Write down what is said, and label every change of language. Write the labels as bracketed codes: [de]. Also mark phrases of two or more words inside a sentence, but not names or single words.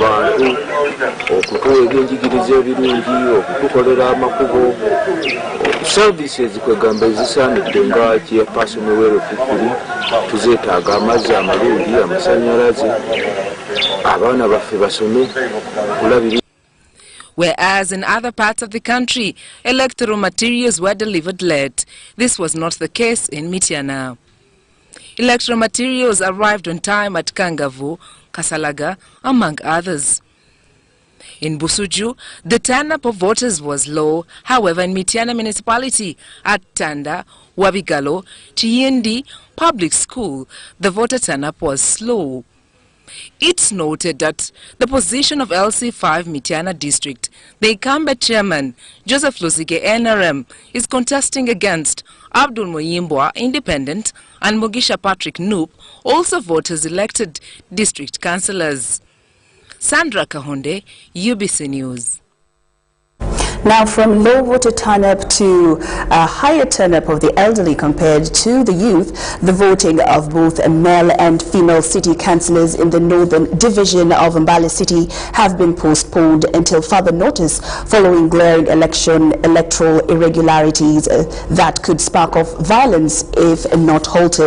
[lg] bantu, okutuwa ebyenjigiriza ebirungi, okutukolera amakubo, services kwegamba ezisaanidde nga chairperson Luero Fikiri, tuzeetaaga amazzi amalungi, amasannyalaze, abaana baffe basome kulabira. [en] Whereas in other parts of the country, electoral materials were delivered late, this was not the case in Mityana. Electoral materials arrived on time at Kangavu, Kasalaga, among others. In Busuju, the turn-up of voters was low. However, in Mityana municipality, at Tanda, Wabigalo, Chiendi Public School, the voter turn-up was slow. It's noted that the position of LC5 Mityana district, the incumbent chairman, Joseph Lusige NRM, is contesting against Abdul Moyimbwa, independent, and Mugisha Patrick Noop, also voters elected district councillors. Sandra Kahonde, UBC News. Now, from low voter turn-up to a higher turn-up of the elderly compared to the youth, the voting of both male and female city councillors in the northern division of Mbale City have been postponed until further notice following glaring electoral irregularities that could spark off violence if not halted.